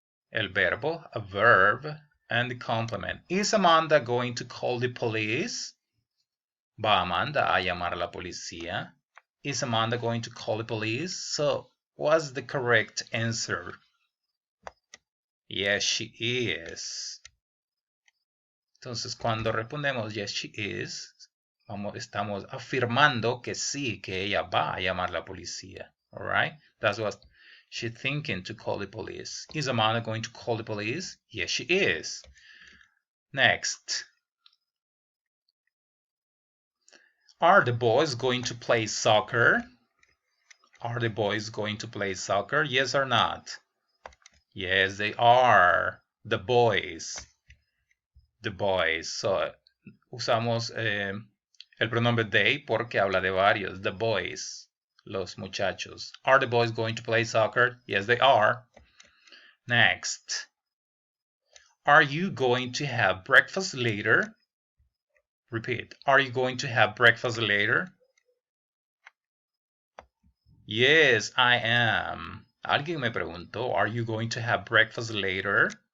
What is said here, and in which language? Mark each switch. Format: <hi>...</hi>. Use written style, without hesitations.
<es>El verbo,</es> <en>a verb, and the complement. Is Amanda going to call the police?</en> <es>¿Va Amanda a llamar a la policía?</es> <en>Is Amanda going to call the police? So, what's the correct answer? Yes, she is.</en> <es>Entonces, cuando respondemos</es> <en>yes, she is,</en> <es>estamos afirmando que sí, que ella va a llamar a la policía.</es> <en>All right? That's what she's thinking, to call the police. Is Amanda going to call the police? Yes, she is. Next. Are the boys going to play soccer? Are the boys going to play soccer? Yes or not? Yes, they are. The boys. The boys.</en> <es>So, usamos el pronombre they porque habla de varios.</es> <en>The boys.</en> <es>Los muchachos.</es> <en>Are the boys going to play soccer? Yes, they are. Next. Are you going to have breakfast later? Repeat. Are you going to have breakfast later? Yes, I am.</en> <es>Alguien me preguntó,</es> <en>are you going to have breakfast later?</en>